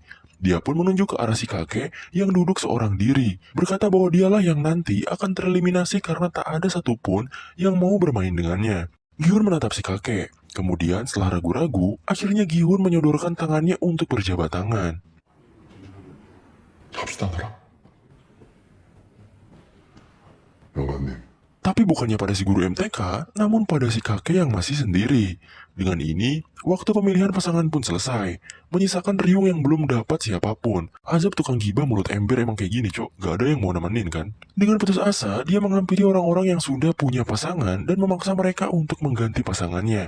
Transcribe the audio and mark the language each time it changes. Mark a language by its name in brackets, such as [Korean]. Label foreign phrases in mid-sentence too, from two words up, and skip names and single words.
[Indonesian] Dia pun menunjuk ke arah si kakek yang duduk seorang diri, berkata bahwa dialah yang nanti akan tereliminasi karena tak ada satupun yang mau bermain dengannya. Gyun menatap si kakek. Kemudian setelah ragu-ragu, akhirnya Gyun menyodorkan tangannya untuk berjabat tangan. [Korean] 합시다, 너랑. 영감님. [Indonesian] Tapi bukannya pada si guru MTK, namun pada si kakek yang masih sendiri. Dengan ini, waktu pemilihan pasangan pun selesai, menyisakan Ryung yang belum dapat siapapun. Azab tukang gibah mulut ember emang kayak gini, cok. Gak ada yang mau nemenin kan? Dengan putus asa, dia menghampiri orang-orang yang sudah punya pasangan dan memaksa mereka untuk mengganti pasangannya.